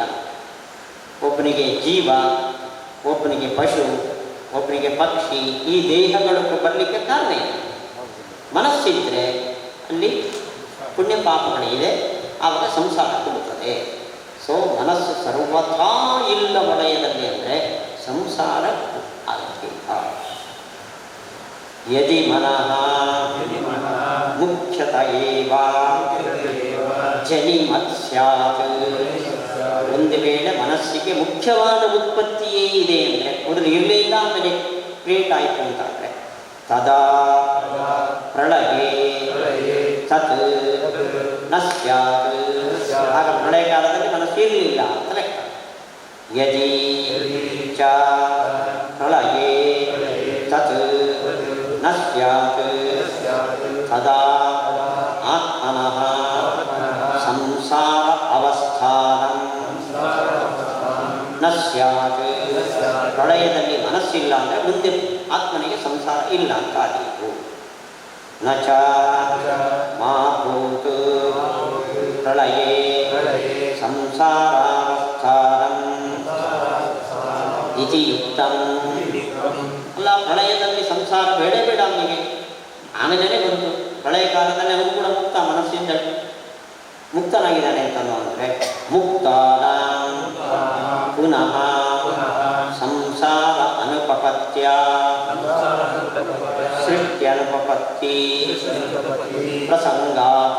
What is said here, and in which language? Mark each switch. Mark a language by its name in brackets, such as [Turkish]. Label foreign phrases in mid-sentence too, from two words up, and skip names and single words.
[Kannada] ಒಬ್ಬನಿಗೆ ಜೀವ, ಒಬ್ಬನಿಗೆ ಪಶು, ಒಬ್ಬನಿಗೆ ಪಕ್ಷಿ, ಈ ದೇಹಗಳು ಬರಲಿಕ್ಕೆ ಕಾರಣ ಇದೆ. ಮನಸ್ಸಿದ್ದರೆ ಅಲ್ಲಿ ಪುಣ್ಯ ಪಾಪಗಳಿದೆ, ಆವಾಗ ಸಂಸಾರ ಕೊಡುತ್ತದೆ. ಸೊ ಮನಸ್ಸು ಸರ್ವಥಾ ಇಲ್ಲ ವಲಯದಲ್ಲಿ ಅಂದರೆ ಸಂಸಾರ ಆಗಿಲ್ಲ. [Sanskrit] ಯದಿ ಮನಃ ಮುಖ್ಯತ ಏವ ಜನಿಮತ್ ಸ್ಯಾತ್. [Kannada] ಒಂದು ವೇಳೆ ಮನಸ್ಸಿಗೆ ಮುಖ್ಯವಾದ ಉತ್ಪತ್ತಿಯೇ ಇದೆ ಅಂದರೆ ಮೊದಲು ಇರಲೇ ಇಲ್ಲ, ಆಮೇಲೆ ಕ್ರಿಯೇಟ್ ಆಯಿತು ಅಂತಾದರೆ [Sanskrit] ತದಾ ಪ್ರಳಯೇ ತತ್ ನ ಸ್ಯಾತ್. [Kannada] ಆಗ ಪ್ರಳಯ ಕಾಲದಲ್ಲಿ ಮನಸ್ಸು ಇರಲಿಲ್ಲ ಅಂತ ಲೆಕ್ಕ. [Sanskrit] ಯದಿ ಚ ಪ್ರಳಯೇ ತತ್ ನ ಸ್ಯಾತ್ ತದಾ ಆತ್ಮನಃ ಸಂಸಾರ ಅವಸ್ಥಾನಂ ನ ಸ್ಯಾತ್. [Kannada] ಪ್ರಳಯದಲ್ಲಿ ಮನಸ್ಸಿಲ್ಲ ಅಂದರೆ ಮುಂದೆ ಆತ್ಮನಿಗೆ ಸಂಸಾರ ಇಲ್ಲ ಅಂತ ಆದೀತು. [Sanskrit] ನ ಚ ಮಾ ಭೂತ್ ಪ್ರಳಯೇ ಸಂಸಾರಾವಸ್ಥಾನಂ ಇತಿ ಯುಕ್ತಂ. [Kannada] ಅಲ್ಲ, ಪ್ರಳಯದಲ್ಲಿ ಸಂಸಾರ ಬೇಡ ಬೇಡ ಅವನಿಗೆ, ಆಮೇಲೆ ಬಂತು ಪ್ರಳಯ ಕಾಲದಲ್ಲಿ ಅವನು ಕೂಡ ಮುಕ್ತ, ಮನಸ್ಸಿಂದ ಮುಕ್ತನಾಗಿದ್ದಾನೆ ಅಂತನೋ ಅಂದರೆ [Sanskrit] ಮುಕ್ತಾನ ಪುನಃ ಸಂಸಾರ ಅನುಪಪತ್ಯ ಸೃಷ್ಟ್ಯನುಪಪತ್ತಿ ಪ್ರಸಂಗಾತ್.